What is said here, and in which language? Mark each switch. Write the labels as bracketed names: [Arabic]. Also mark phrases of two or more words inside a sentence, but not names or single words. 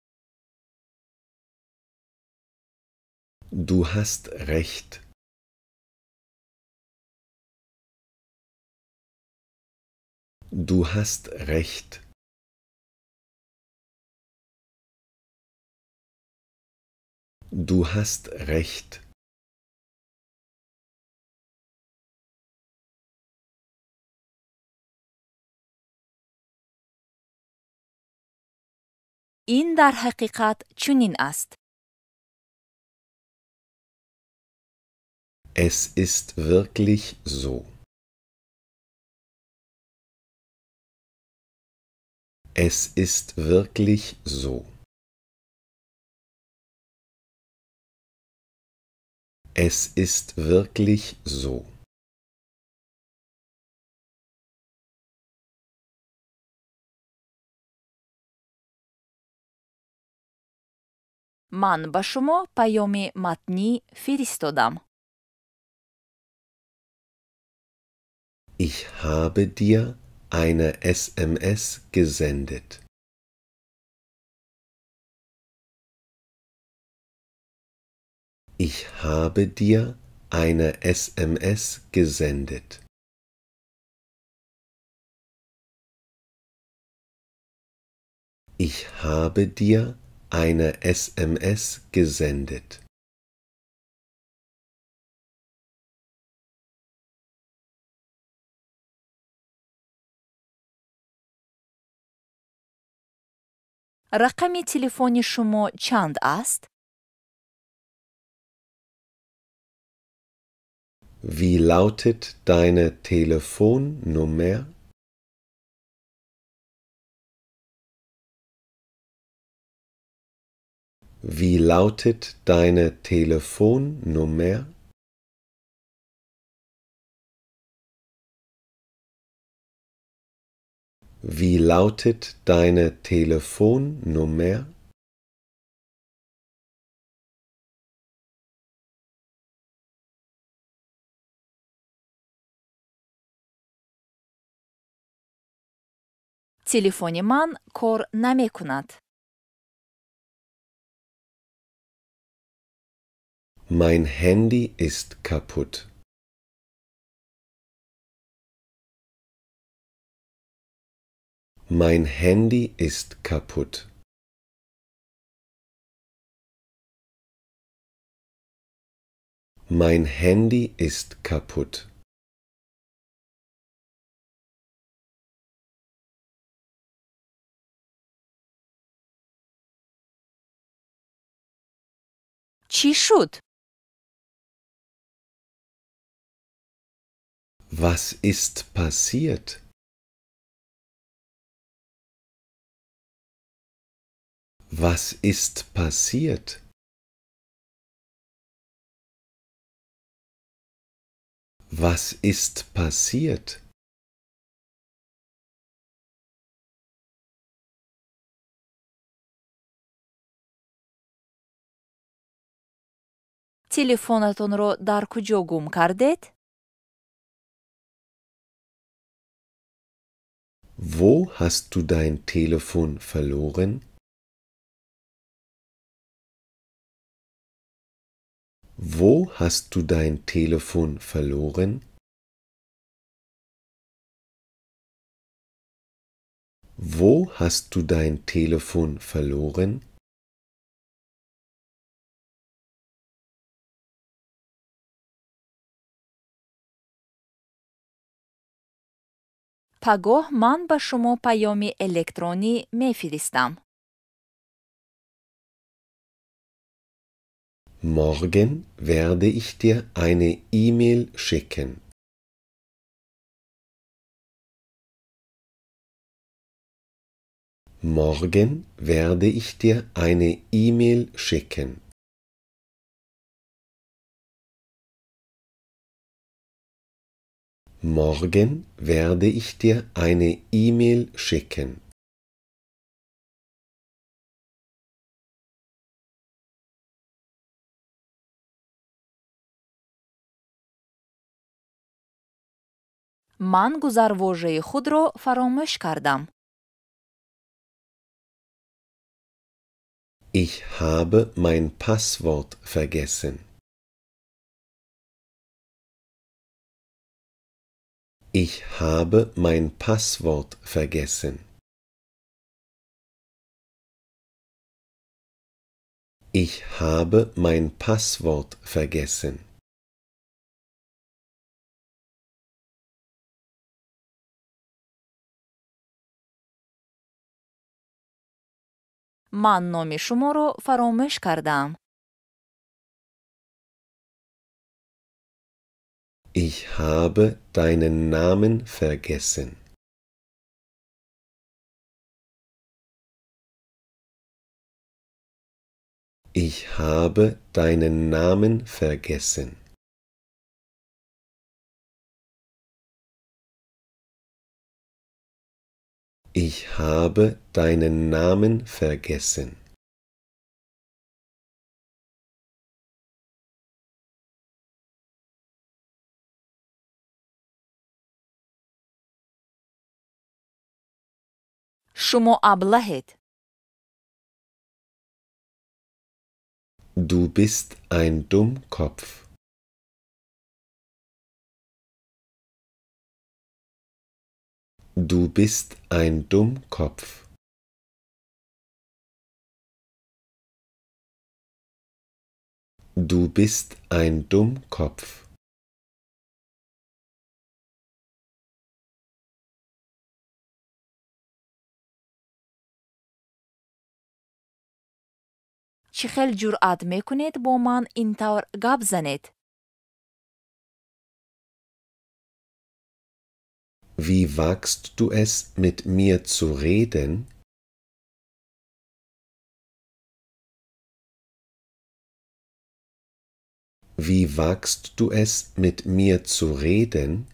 [German] Du hast recht. Du hast recht. Du hast recht. [Persian] این در حقیقت چنین است. [German] Es ist wirklich so. Es ist wirklich so. Es ist wirklich so. [Persian] من به شما پیام متنی فرستادم. [German] Ich habe dir eine SMS gesendet. Ich habe dir eine SMS gesendet. Ich habe dir eine SMS gesendet. [Persian] رقم تلفن شما چند است؟ [German] Wie lautet deine Telefonnummer? Wie lautet deine Telefonnummer? Wie lautet deine Telefonnummer? [Persian] تلفن من کار نمی کند. [German] Mein Handy ist kaputt. Mein Handy ist kaputt. Mein Handy ist kaputt. [Persian] چی شد؟ [German] Was ist passiert? Was ist passiert? Was ist passiert? [Persian] تلفنتون رو در کجا گم کردید؟ [German] Wo hast du dein Telefon verloren? Wo hast du dein Telefon verloren? Wo hast du dein Telefon verloren? [Persian] پگاه من به شما پیام الکترونی میفرستم. [German] Morgen werde ich dir eine E-Mail schicken. Morgen werde ich dir eine E-Mail schicken. Morgen werde ich dir eine E-Mail schicken. [Tajik] ман гузарвожаи худро фаромӯш кардам. [German] Ich habe mein Passwort vergessen. Ich habe mein Passwort vergessen. Ich habe mein Passwort vergessen. [Tajik] ман номи шуморо фаромӯш кардаам. [German] Ich habe deinen Namen vergessen. Ich habe deinen Namen vergessen. Ich habe deinen Namen vergessen. [Tajik] шумо аблаҳед. [German] Du bist ein Dummkopf. Du bist ein Dummkopf. Du bist ein Dummkopf. [Tajik] чӣ хел ҷуръат мекунед бо ман ин тавр гап занед? [German] Wie wagst du es, mit mir zu reden? Wie wagst du es, mit mir zu reden?